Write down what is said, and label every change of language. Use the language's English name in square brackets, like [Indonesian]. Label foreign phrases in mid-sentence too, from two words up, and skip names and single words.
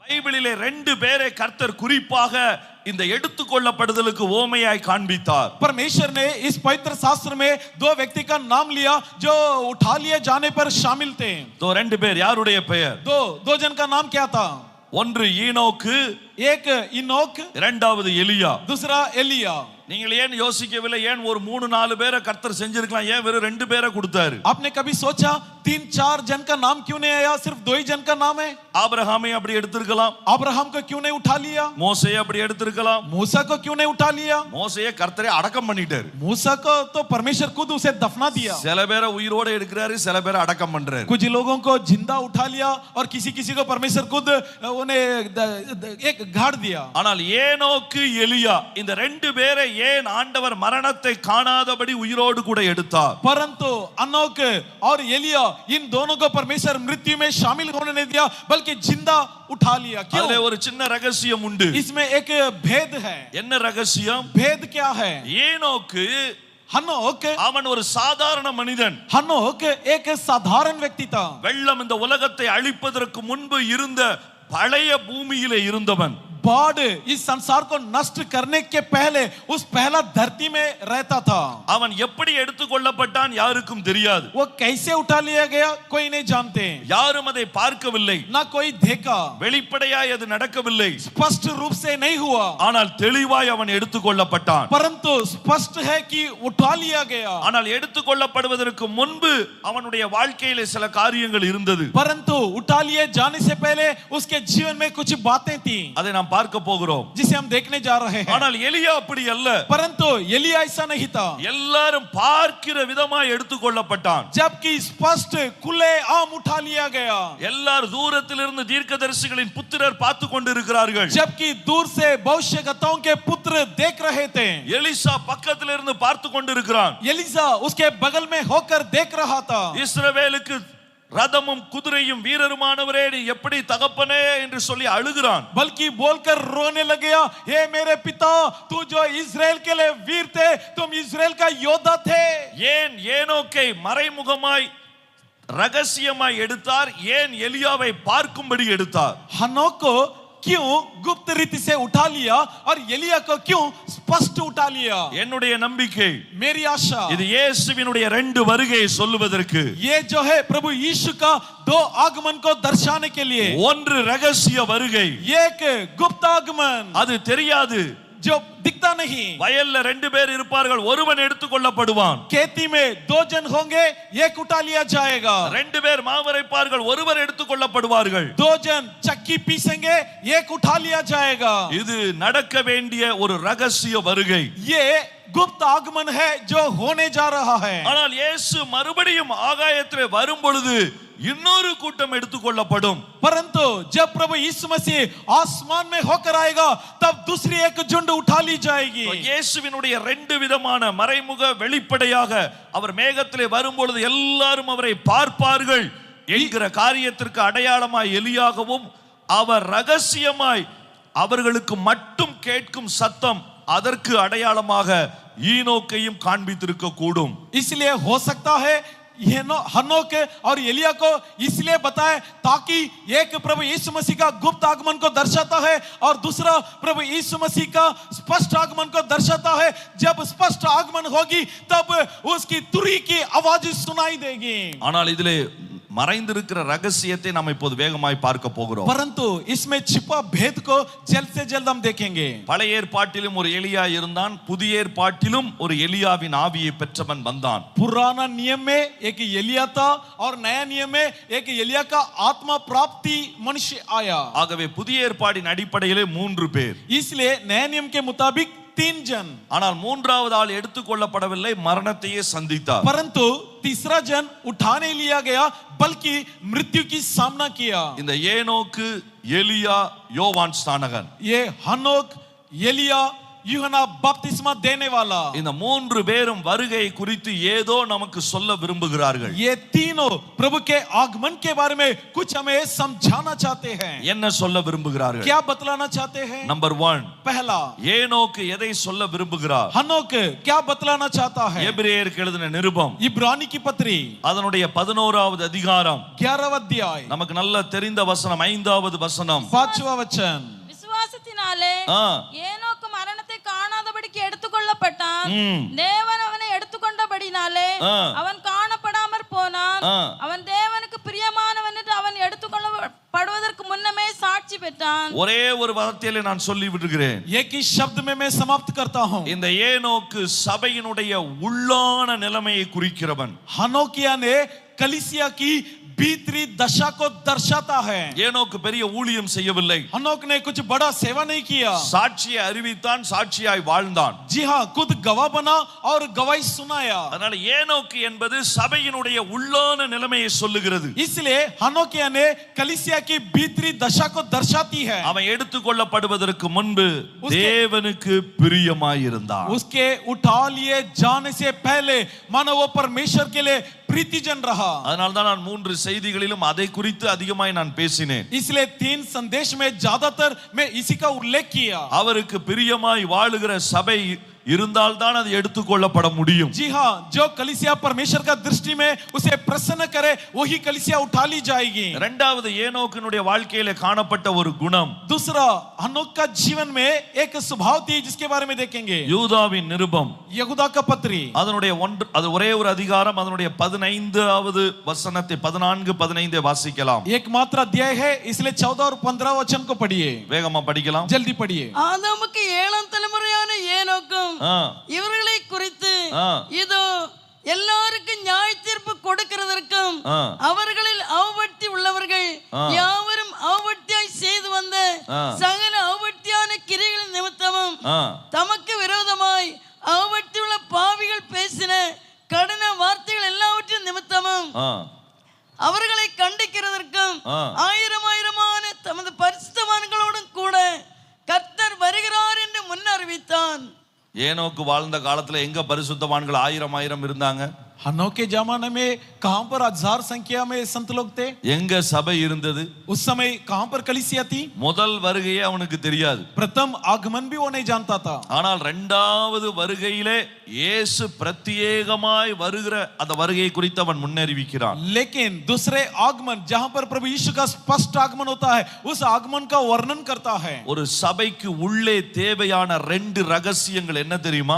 [Tamil] பைபிளிலே ரெண்டு பேரை கர்த்தர் குறிப்பாக இந்த எடுத்துக்கொள்ளப்படுதலுக்கு ஓமையாய் காண்பித்தார். [Hindi] परमेश्वर ने इस पवित्र शास्त्र में दो व्यक्ति का नाम लिया जो उठा लिए जाने पर शामिल थे. [Tamil] तो ரெண்டு பேர் யாருடைய பெயர்? [Hindi] दो जन का नाम क्या था? [Tamil] ஒன்று ஈனோக்கு, [Hindi] एक इनोक, [Tamil] இரண்டாவது எலியா. [Hindi] दूसरा एलिया. [Tamil] நீங்கள் ஏன் யோசிக்கவில்லை? ஏன் ஒரு 3-4 பேரை கர்த்தர் செஞ்சிருக்கலாம், ஏன் வெறும் 2 பேரை கொடுத்தாரு? [Hindi] आपने कभी सोचा 3-4 जन का नाम क्यों नहीं आया, सिर्फ 2 ही जन का नाम है? [Tamil] ஆபிரகாமை அப்படி எடுத்திருக்கலாம். [Hindi] अब्राहम को क्यों नहीं उठा लिया? [Tamil] மோசேயை அப்படி எடுத்திருக்கலாம். [Hindi] मूसा को क्यों नहीं उठा लिया? [Tamil] மோசேயை கர்த்தரே அடக்கம் பண்ணிட்டாரு. [Hindi] मूसा को तो परमेश्वर खुद उसे दफना दिया. [Tamil] சில பேரை உயிரோட எடுக்கிறாரு, சில பேரை அடக்கம் பண்றாரு. [Hindi] कुछ लोगों को जिंदा उठा लिया और किसी को परमेश्वर खुद उन्हें एक गाड़ दिया. [Tamil] ஆனால் ஏனோக்கு, எலியா இந்த 2 பேரை ஏன் ஆண்டவர் மரணத்தை காணாதபடி உயிரோடு கூட எடுத்தார்? [Hindi] परंतु अनोक और एलिया इन दोनों को परमेश्वर मृत्यु में शामिल होने नहीं दिया बल्कि जिंदा उठा लिया. क्यों? [Tamil] அதுல ஒரு சின்ன ரகசியம் உண்டு. [Hindi] इसमें एक भेद है. [Tamil] என்ன ரகசியம்? [Hindi] भेद क्या है? [Tamil] ஏனோக்கு [Hindi] हनोक [Tamil] அவன் ஒரு சாதாரண மனிதன். [Hindi] हनोक एक साधारण व्यक्ति था. [Tamil] வெள்ளம் இந்த உலகத்தை அழிப்பதற்கு முன்பு இருந்த பழைய பூமியிலே இருந்தவன். [Hindi] बाढ़ इस संसार को नष्ट करने के पहले उस पहला धरती में रहता था. [Tamil] அவன் எப்படி எடுத்துக்கொள்ளப்பட்டான் யாருக்கும் தெரியாது. [Hindi] वो कैसे उठा लिया गया कोई नहीं जानते. [Tamil] யாரும் அதை பார்க்கவில்லை. [Hindi] ना कोई देखा. [Tamil] வெளிப்படையாய் அது நடக்கவில்லை. [Hindi] स्पष्ट रूप से नहीं हुआ. [Tamil] ஆனால் தெளிவாய் அவன் எடுத்துக்கொள்ளப்பட்டான். [Hindi] परंतु स्पष्ट है कि उठा लिया गया. [Tamil] ஆனால் எடுத்துக்கொள்ளப்படுவதற்கு முன்பு அவனுடைய வாழ்க்கையிலே சில காரியங்கள் இருந்தது. [Hindi] परंतु उठा लिए जाने से पहले उसके जीवन में कुछ बातें थी. [Tamil] அதை நாம் பார்க்க போகிறோம். [Hindi] जिसे हम देखने जा रहे हैं. [Tamil] ஆனால் எலியா அப்படி அல்ல. [Hindi] परंतु एलिया ऐसा नहीं था. [Tamil] எல்லாரும் பார்க்கிற விதமாய் எடுத்துக்கொள்ளப்பட்டான். [Hindi] जबकि स्पष्ट खुले आम उठा लिया गया. [Tamil] எல்லாரும் தூரத்திலிருந்து தீர்க்கதரிசிகளின் புத்திரர் பார்த்து கொண்டிருக்கிறார்கள். [Hindi] जबकि दूर से भविष्यवक्ताओं के पुत्र देख रहे थे. [Tamil] எலிசா பக்கத்திலிருந்து பார்த்து கொண்டிருக்கிறான். [Hindi] एलिसा उसके बगल में होकर देख रहा था. [Tamil] இஸ்ரவேலுக்கு ரதமும் குதிரையும் வீரருமானவரே நீ எப்படி தகப்பனே என்று சொல்லி அழுகிறான். [Hindi] बल्कि बोलकर रोने लगे, हे मेरे पिता तू जो इस्राएल के लिए वीर थे, तुम इस्राएल का योद्धा थे. [Tamil] ஏன் ஏனோக்கை மறைமுகமாய் ரகசியமாய் எடுத்தார்? ஏன் எலியாவை பார்க்கும்படி எடுத்தார்? [Hindi] हनोक को क्यों गुप्त रीति से उठा लिया और एलिया को क्यों स्पष्ट उठा लिया? [Tamil] என்னுடைய நம்பிக்கை, [Hindi] मेरी आशा, [Tamil] இது இயேசுவினுடைய 2 வருகையை சொல்லுவதற்கு. [Hindi] ये जो है प्रभु यीशु का 2 आगमन को दर्शाने के लिए. [Tamil] ஒன்று ரகசிய வருகை, [Hindi] एक गुप्त आगमन [Tamil] அது தெரியாது, [Hindi] जो दिखता नहीं. [Tamil] வயல்ல 2 பேர் இருப்பார்கள், ஒருவன் எடுத்துக்கொள்ளப்படுவான். [Hindi] खेती में 2 जन होंगे, एक उठा लिया जाएगा. [Tamil] 2 பேர் மாவரைப்பார்கள், ஒருவர் எடுத்துக்கொள்ளப்படுவார்கள். [Hindi] 2 जन चक्की पीसेंगे, एक उठा लिया जाएगा. [Tamil] இது நடக்க வேண்டிய ஒரு ரகசிய வருகை. [Hindi] ये गुप्त आगमन है जो होने जा रहा है. [Tamil] ஆனால் இயேசு மறுபடியும் ஆகாயத்திலே வரும் பொழுது இன்னொரு கூட்டம் எடுத்துக்கொள்ளப்படும். [Hindi] परंतु जब प्रभु यीशु मसीह आसमान में होकर आएगा तब दूसरी एक झुंड उठा ली जाएगी. [Tamil] இயேசுவினுடைய 2 விதமான மறைமுக வெளிப்படையாக அவர் மேகத்திலே வரும்பொழுது எல்லாரும் அவரை பார்ப்பார்கள் என்கிற காரியத்திற்கு அடையாளமாய் எலியாகவும், அவர் ரகசியமாய் அவர்களுக்கு மட்டும் கேட்கும் சத்தம் அதற்கு அடையாளமாக ஈனோக்கையும் காண்பித்திருக்க கூடும். [Hindi] इसलिए हो सकता है हनोक और एलिया को इसलिए बताए ताकि एक प्रभु यीशु मसीह का गुप्त आगमन को दर्शाता है और दूसरा प्रभु यीशु मसीह का स्पष्ट आगमन को दर्शाता है. जब स्पष्ट आगमन होगी तब उसकी तुरी की आवाज सुनाई देगी. [Tamil] ஆனால் இதிலே மறைந்திருக்கிற ரகசியத்தை நாம் இப்போது வேகமாய் பார்க்க போகிறோம். [Hindi] परंतु इसमें छिपा भेद को जल्द से जल्द हम देखेंगे. [Tamil] பழைய ஏற்பாட்டிலும் ஒரு எலியா இருந்தான், புதிய ஏற்பாட்டிலும் ஒரு எலியாவின் ஆவியை பெற்றவன் வந்தான். [Hindi] पुराना नियम में एक एलिया था और नया नियम में एक एलिया का आत्मा प्राप्ति मनुष्य आया. [Tamil] ஆகவே புதிய ஏற்பாடின் அடிப்படையிலே 3 பேர். [Hindi] इसलिए नया नियम के मुताबिक 3 जन. [Tamil] ஆனால் மூன்றாவது ஆள் எடுத்துக்கொள்ளப்படவில்லை, மரணத்தையே சந்தித்தார். [Hindi] परंतु तीसरा जन उठाने लिया गया बल्कि मृत्यु की सामना किया. [Tamil] இந்த ஏனோக்கு, எலியா, யோவான் ஸ்நானகன், [Hindi] ये हनोक, एलिया, यूहन्ना बपतिस्मा देने वाला। [Tamil] இந்த மூன்று பேரும் வருகை குறித்து ஏதோ நமக்கு சொல்ல விரும்புகிறார்கள். [Hindi] ये तीनों प्रभु के आगमन के बारे में कुछ हमें समझाना चाहते हैं। [Tamil] என்ன சொல்ல விரும்புகிறார்கள்? [Hindi] क्या बतलाना चाहते हैं? नंबर 1, पहला, [Tamil] ஏனோக்கு எதை சொல்ல விரும்புகிறார்? [Hindi] हनोक क्या बतलाना चाहता है? [Tamil] எபிரேயருக்கு எழுதின நிருபம் [Hindi] इब्रानी की पत्री [Tamil] அதனுடைய 11வது அதிகாரம் [Hindi] 11वां अध्याय [Tamil] நமக்கு நல்ல தெரிந்த வசனம் 5வது வசனம். [Hindi] 5वां वचन। [Tamil] விசுவாசத்தினாலே ஆ. ஏனோக்கு மரணத்தை காணாதபடிக்கு எடுத்துக்கொள்ளப்பட்டான். ம். தேவன் அவனை எடுத்துக்கொண்டபடினாலே ஆ. அவன் காணப்படாமற் போனான். ஆ. அவன் தேவனுக்கு பிரியமானவன் என்று அவன் எடுத்துக்கொள்ளப்படுவதற்கு முன்னமே சாட்சி பெற்றான். ஒரே ஒரு வார்த்தையிலே நான் சொல்லி விடுகிறேன். [Hindi] एक ही शब्द में मैं समाप्त करता हूं। [Tamil] இந்த ஏனோக்கு சபையினுடைய உள்ளான நிலைமையை குறிக்கிறவன். [Hindi] हनोकिया ने कलीसिया की भीतरी दशा को दर्शाता है। [Tamil] ஏனோக்கு பெரிய ஊழியம் செய்யவில்லை. [Hindi] हनोक ने कुछ बड़ा सेवा नहीं किया। [Tamil] சாட்சியை அறிவித்தான், சாட்சியாய் வாழ்ந்தான். [Hindi] जी हाँ, खुद गवाह बना और गवाही सुनाया। [Tamil] அதனால ஏனோக்கு என்பது சபையினுடைய உள்ளான நிலைமையை சொல்லுகிறது. [Hindi] इसलिए हनोकिया ने कलीसिया की भीतरी दशा को दर्शाती है। [Tamil] அவன் எடுத்துக்கொள்ளப்படுவதற்கு முன்பு தேவனுக்கு பிரியமாயிருந்தான். [Hindi] उसके उठा लिए जाने से पहले मानो वो परमेश्वर के लिए प्रीतिजन रहा। [Tamil] அதனால தான் நான் 3 செய்திகளிலும் அதை குறித்து அதிகமாய் நான் பேசினேன். [Hindi] इसलिए 3 संदेश में ज्यादातर मैं इसी का उल्लेख किया। [Tamil] அவருக்கு பிரியமாய் வாழுகிற சபை இருந்தால்தான் அது எடுத்துக்கொள்ளப்பட முடியும். [Hindi] जी हाँ, जो कलीसिया परमेश्वर का दृष्टि में उसे प्रसन्न करे वही कलीसिया उठा ली जाएगी। [Tamil] இரண்டாவது ஏனோக்கினுடைய வாழ்க்கையிலே காணப்பட்ட ஒரு குணம். [Hindi] दूसरा, हनोक का जीवन में एक स्वभाव थी जिसके बारे में देखेंगे। [Tamil] யூதாவின் நிருபம் [Hindi] यहूदा का पत्री [Tamil] அதனுடைய அது ஒரே ஒரு அதிகாரம், அதனுடைய 15வது வசனத்தை 14-15 வாசிக்கலாம். [Hindi] एकमात्र अध्याय है, इसलिए 14 और 15 वचन को पढ़िए। [Tamil] வேகமா படிக்கலாம். [Hindi] जल्दी पढ़िए। [Tamil] ஆதாமுக்கு 7ஆம் தலைமுறையான ஏனோக்கும் இவர்களை குறித்து இதோ எல்லாருக்கும் நியாய தீர்ப்பு கொடுக்கிறதற்கும் அவர்களில் அவபக்தி உள்ளவர்கள் யாவரும் அவபக்தியாய் செய்து வந்த சகல அவபக்தியான கிரிகளின் நிமித்தமும் தமக்கு விரோதமாய் அவபக்தி உள்ள பாவிகள் பேசின கடின வார்த்தைகள் எல்லாவற்றின் நிமித்தமும் அவர்களை கண்டிக்கிறதற்கும் ஆயிரமான தமது பரிசுத்தவான்களோடும் கூட கர்த்தர் வருகிறார் என்று முன் அறிவித்தான். ஏனோக்கு வாழ்ந்த காலத்துல எங்க பரிசுத்தவான்கள் 1000 இருந்தாங்க? [Hindi] हनोक के जमाने में कहां पर 1000 संख्या में संत लोग थे? [Tamil] எங்க சபை இருந்தது? [Hindi] उस समय कहां पर कलीसिया थी? [Tamil] முதல் வருகையே அவனுக்கு தெரியாது. [Hindi] प्रथम आगमन भी वो नहीं जानता था। [Tamil] ஆனால் இரண்டாவது வருகையிலே இயேசு பிரத்யேகமாய் வருகிற அந்த வருகையை குறித்து அவன் முன்னறிவிக்கிறான். [Hindi] लेकिन दूसरे आगमन जहां पर प्रभु यीशु का स्पष्ट आगमन होता है, उस आगमन का वर्णन करता है। [Tamil] ஒரு சபைக்கு உள்ளே தேவையான 2 ரகசியங்கள் என்ன தெரியுமா?